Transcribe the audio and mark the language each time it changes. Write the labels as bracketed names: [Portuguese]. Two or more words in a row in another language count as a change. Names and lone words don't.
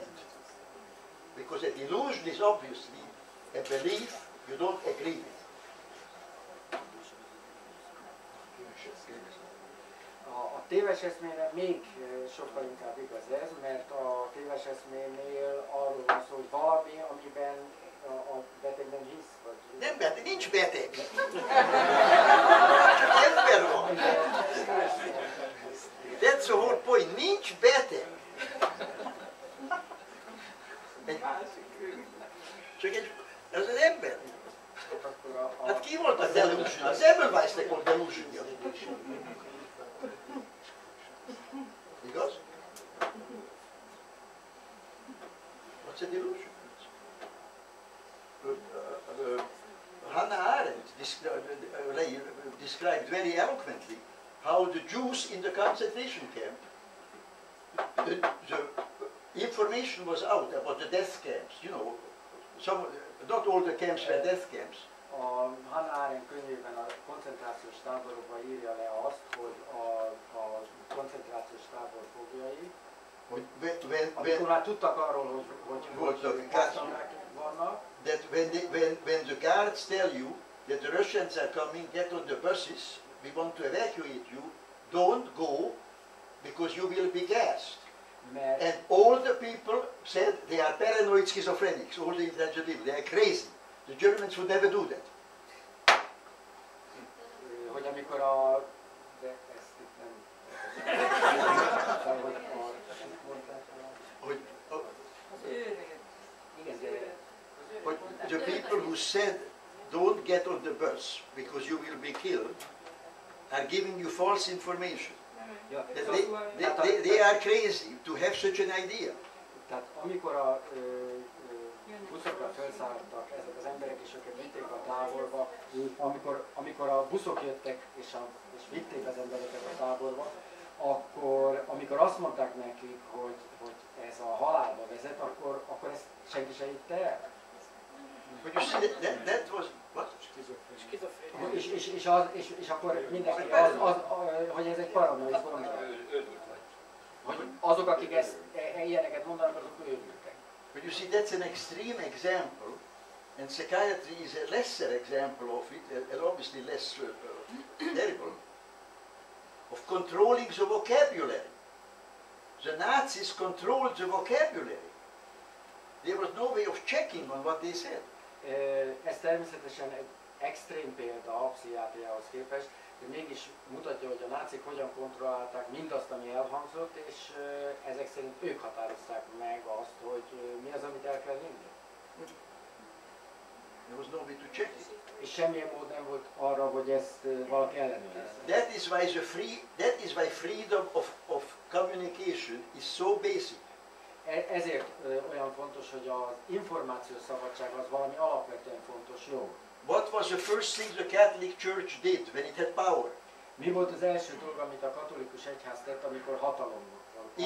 [English] Because a delusion is obviously a belief you don't agree with. [Hungarian] A téves eszmére még sokkal inkább igaz ez, mert a téves eszménél arról van szó, hogy valami, amiben a beteg nem hisz, vagy... Nem beteg, nincs beteg! Csak ember van! [English] That's the whole point, [Hungarian] nincs beteg! Csak ez az ember. Hát ki volt a delusion? Az Semmelweisnek volt delusionja. Igaz? [English] What's a delusion? Hannah Arendt described very eloquently how the Jews in the concentration camp, the information was out about the death camps. You know, not all the camps were death camps. [Hungarian] A Hannah Arendt könyvében a koncentrációs táborokban írja le azt, hogy a koncentrációs tábor fogjai, amikor már tudtak arról, hogy gázkamrák vannak, [English] that when the guards tell you that the Russians are coming, get on the buses, we want to evacuate you, don't go because you will be gassed. And all the people said they are paranoid schizophrenics, all the intelligent people, they are crazy. The Germans would never do that. [Hungarian] Hogy amikor a... De ezt itt nem... [English] Hogy the people who said don't get on the bus because you will be killed are giving you false information. They are crazy to have such an idea. [Hungarian] Tehát amikor a buszokra felszálltak ezek az emberek, és őket vitték a táborba, amikor a buszok jöttek és vitték az embereket a táborba, akkor amikor azt mondták nekik, hogy ez a halálba vezet, akkor ezt senki se hitte el. [English] But you see, that was what? [Hungarian] És akkor mindenki hogy ez egy paranoid gondolat. Hogy azok, akik ilyeneket mondanak, azok őrültek. [English] But you see, that's an extreme example, and psychiatry is a lesser example of it, and obviously less terrible, of controlling the vocabulary. The Nazis controlled the vocabulary. There was no way of checking on what they said. [Hungarian] Ez természetesen egy extrém példa a pszichiátriához képest, de mégis mutatja, hogy a nácik hogyan kontrollálták mindazt, ami elhangzott, és ezek szerint ők határozták meg azt, hogy mi az, amit el kell vinni. [English] There was no way to check it. [Hungarian] És semmilyen mód nem volt arra, hogy ezt valaki ellenőrizze. [English] That is why freedom of communication is so basic. [Hungarian] Ezért olyan fontos, hogy az információs szabadság az valami alapvetően fontos jog. [English] what was the first thing the Catholic Church did when it had power? [Hungarian] Mi volt az első dolog, amit a katolikus egyház tett, amikor hatalom volt?